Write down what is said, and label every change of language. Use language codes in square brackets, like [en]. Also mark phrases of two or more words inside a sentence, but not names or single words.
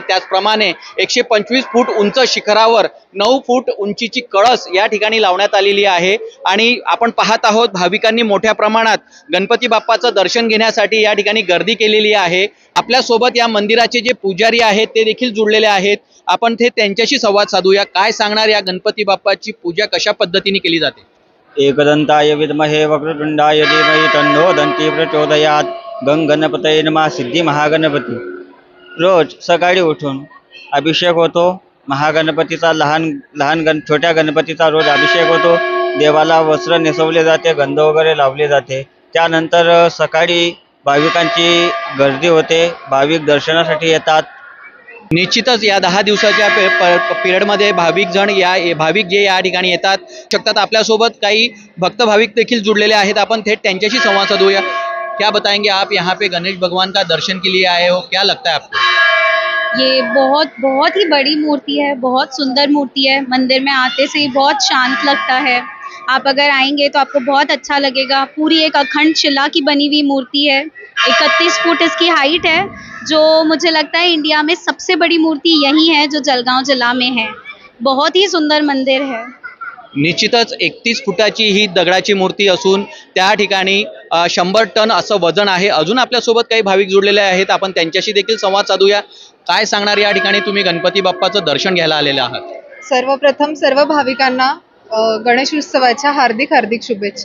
[mr] त्याचप्रमाणे 125 फूट उंच शिखरावर 9 फूट उंचीची कळस या ठिकाणी लावण्यात आलेली आहे। आणि आपण पाहत आहोत भाविकांनी मोठ्या प्रमाणात गणपती बाप्पाचं दर्शन घेण्यासाठी या ठिकाणी गर्दी केलेली आहे। आपल्या सोबत या मंदिराचे जे पुजारी आहेत ते देखील जुळलेले आहेत। आपण त्यांच्याशी संवाद साधूया। काय सांगणार या गणपती बाप्पाची पूजा कशा पद्धतीने केली जाते? [sa] एकदंताय विद्महे वक्रतुंडाय धीमहि तन्नो दन्ति प्रचोदयात्। गणपतये नमः। [mr] सिद्धी महागणपती रोज सकाळी उठून अभिषेक होतो। महागणपतीचा छोट्या गणपतीचा रोज अभिषेक होतो। देवाला वस्त्र नेसवले जाते, गंध वगैरे लावले जाते। त्यानंतर सकाळी भाविकांची गर्दी होते, भाविक दर्शनासाठी येतात। निश्चितच या 10 दिवसाच्या पिरियडमध्ये भाविक जे या ठिकाणी येतात शकतात। आपल्यासोबत काही भक्त भाविक देखील जुड़लेले आहेत। आपण थेट त्यांच्याशी संवाद साधूया। [hi] क्या बताएंगे आप यहाँ पे गणेश भगवान का दर्शन के लिए आए हो, क्या लगता है आपको? ये बहुत ही बड़ी मूर्ति है, बहुत सुंदर मूर्ति है। मंदिर में आते से ही बहुत शांत लगता है। आप अगर आएंगे तो आपको बहुत अच्छा लगेगा। पूरी एक अखंड शिला की बनी हुई मूर्ति है। 31 फुट इसकी हाइट है, जो मुझे लगता है इंडिया में सबसे बड़ी मूर्ति यही है जो जळगाव जिला में है। बहुत ही सुंदर मंदिर है। [mr] निश्चितच 31 फुटाची ही दगडाची मूर्ती असून त्या ठिकाणी 100 टन असं वजन आहे। अजून आपल्यासोबत काही भाविक जुळलेले आहेत, आपण त्यांच्याशी देखील संवाद साधूया। काय सांगणार या ठिकाणी तुम्ही गणपती बाप्पाचं दर्शन घ्यायला आलेले आहात? सर्वप्रथम सर्व भाविकांना गणेश उत्सवाच्या हार्दिक शुभेच्छा।